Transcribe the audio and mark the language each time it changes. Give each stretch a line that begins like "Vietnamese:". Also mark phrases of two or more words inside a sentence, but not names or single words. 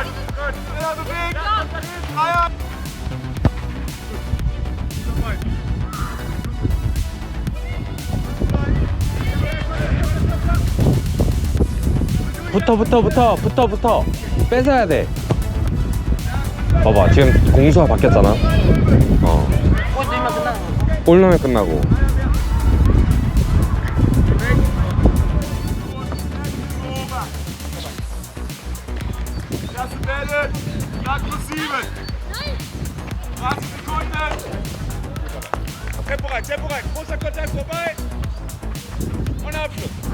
German: Gut, schneller bewegen. Freier.
Korean: 붙어. 뺏어야 돼. 봐봐, 지금 공수가 바뀌었잖아. 골 넣으면 끝나고.
German: Erste Bälle, Schlag plus 7. 30 Sekunden. Tempo rein. Großer Kontakt vorbei. Und Abschluss.